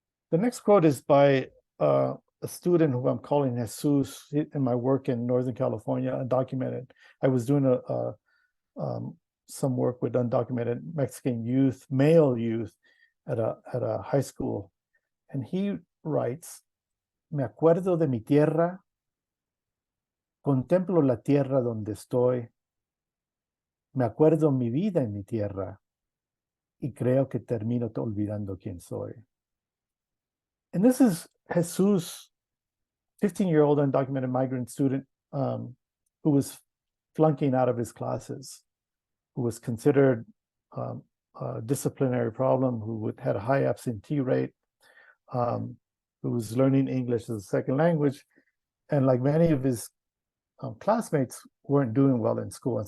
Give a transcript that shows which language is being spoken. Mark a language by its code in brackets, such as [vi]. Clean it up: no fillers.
[en] The next quote is by a student who I'm calling Jesus in my work in Northern California, undocumented. I was doing some work with undocumented Mexican youth, male youth at a high school. And he writes, [es] "Me acuerdo de mi tierra, contemplo la tierra donde estoy, me acuerdo mi vida en mi tierra, y creo que termino olvidando quién soy." [en] And this is Jesus, 15-year-old undocumented migrant student who was flunking out of his classes, who was considered a disciplinary problem, who had a high absentee rate, who was learning English as a second language, and like many of his classmates weren't doing well in school.